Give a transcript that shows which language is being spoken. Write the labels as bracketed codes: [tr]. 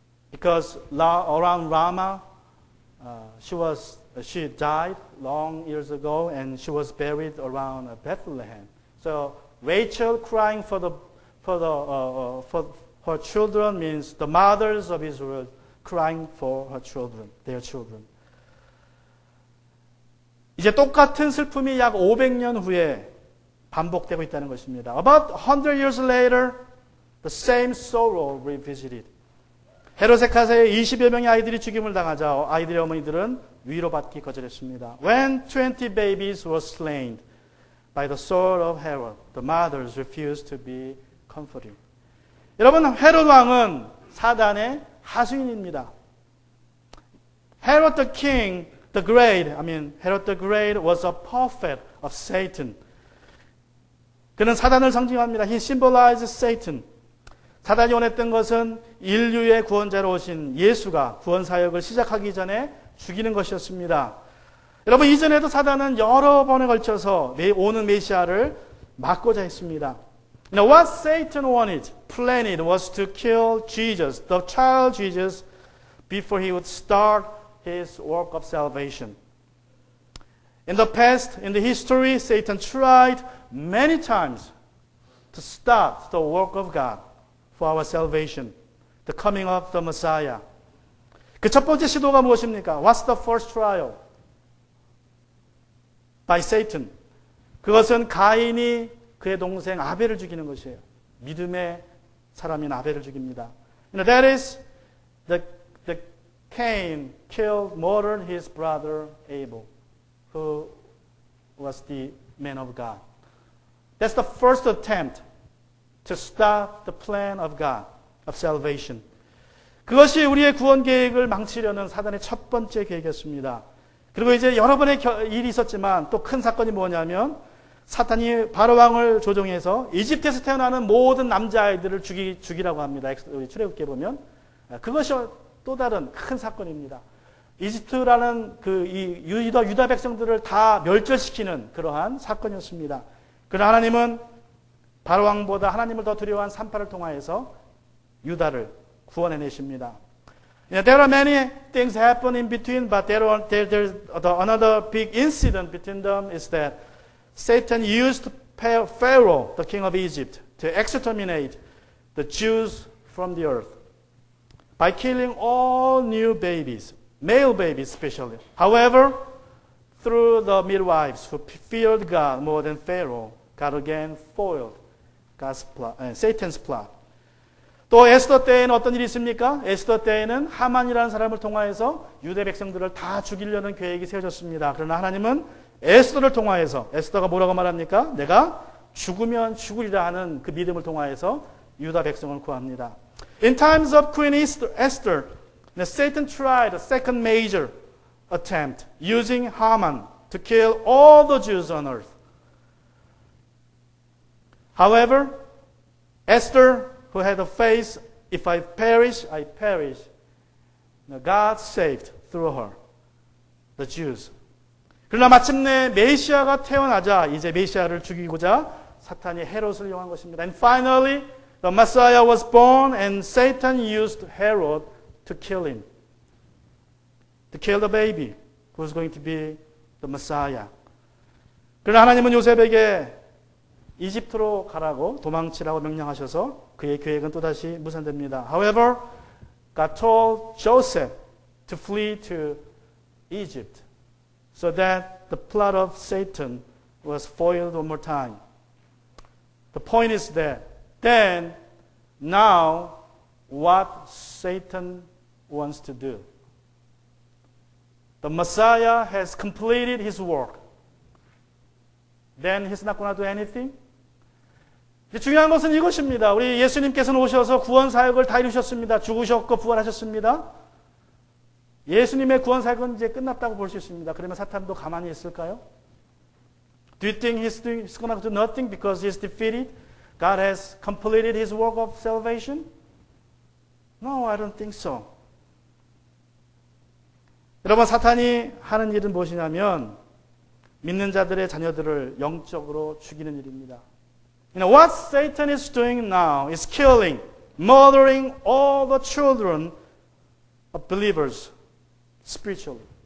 [en] Because around Ramah, she died long years ago, and she was buried around Bethlehem. So Rachel crying for her children means the mothers of Israel crying for her children, their children. [ko] 이제 똑같은 슬픔이 약 500년 후에 반복되고 있다는 것입니다. [en] About 100 years later, the same sorrow revisited. [ko] 헤롯의 20여 명의 아이들이 죽임을 당하자 아이들의 어머니들은 위로받기 거절했습니다. [en] When 20 babies were slain by the sword of Herod, the mothers refused to be comforted. [ko] 여러분, 헤롯 왕은 사단의 하수인입니다. [en] Herod the king, Herod the Great was a prophet of Satan. [ko] 그는 사단을 상징합니다. [en] He symbolized Satan. [ko] 사단이 원했던 것은 인류의 구원자로 오신 예수가 구원 사역을 시작하기 전에 죽이는 것이었습니다. 여러분, 이전에도 사단은 여러 번에 걸쳐서 오는 메시아를 막고자 했습니다. [en] What Satan planned was to kill Jesus, the child Jesus, before he would start his work of salvation. In the past, in the history, Satan tried many times to stop the work of God for our salvation, the coming of the Messiah. [ko] 그 첫 번째 시도가 무엇입니까? [en] What's the first trial? By Satan. [ko] 그것은 가인이 그의 동생 아벨을 죽이는 것이에요. 믿음의 사람인 아벨을 죽입니다. [en] That is, the Cain murdered his brother Abel, who was the man of God. That's the first attempt to stop the plan of God, of salvation. [ko] 그것이 우리의 구원 계획을 망치려는 사단의 첫 번째 계획이었습니다. 그리고 이제 여러 번의 일이 있었지만 또 큰 사건이 뭐냐면 사탄이 바로왕을 조종해서 이집트에서 태어나는 모든 남자아이들을 죽이라고 합니다. 우리 출애굽기에 보면. 그것이 또 다른 큰 사건입니다. 이집트라는 이 유다 백성들을 다 멸절시키는 그러한 사건이었습니다. 그러나 하나님은 바로왕보다 하나님을 더 두려워한 산파를 통하여서 유다를 구원해내십니다. [en] There are many things happen in between, but there's another big incident between them is that Satan used Pharaoh, the king of Egypt, to exterminate the Jews from the earth by killing all new babies, male babies especially. However, through the midwives who feared God more than Pharaoh, God again foiled Satan's plot. [ko] 또 에스더 때에는 어떤 일이 있습니까? 에스더 때에는 하만이라는 사람을 통하여서 유대 백성들을 다 죽이려는 계획이 세워졌습니다. 그러나 하나님은 에스더를 통하여서, 에스더가 뭐라고 말합니까? 내가 죽으면 죽으리라 하는 그 믿음을 통하여서 유다 백성을 구합니다. [en] In times of Queen Esther, Satan tried a second major attempt using Haman to kill all the Jews on earth. However, Esther, who had a faith, if I perish, I perish. God saved through her. the Jews. [ko] 그러나 마침내 메시아가 태어나자 이제 메시아를 죽이고자 사탄이 헤롯을 이용한 것입니다. [en] And finally, the Messiah was born and Satan used Herod to kill him. To kill the baby who was going to be the Messiah. [ko] 그러나 하나님은 요셉에게 이집트로 가라고 도망치라고 명령하셔서 그의 계획은 또다시 무산됩니다. [en] However, God told Joseph to flee to Egypt so that the plot of Satan was foiled one more time. The point is that then, now, what Satan wants to do. The Messiah has completed his work. Then he's not going to do anything. [ko] 중요한 것은 이것입니다. 우리 예수님께서는 오셔서 구원 사역을 다 이루셨습니다. 죽으셨고 부활하셨습니다. 예수님의 구원 사역은 이제 끝났다고 볼 수 있습니다. 그러면 사탄도 가만히 있을까요? [en] Do you think he's going to do nothing because he's defeated? God has completed his work of salvation? No, I don't think so. [ko] 여러분, 사탄이 하는 일은 무엇이냐면 믿는 자들의 자녀들을 영적으로 죽이는 일입니다. [en] You know, what Satan is doing now is killing, murdering all the children of believers spiritually.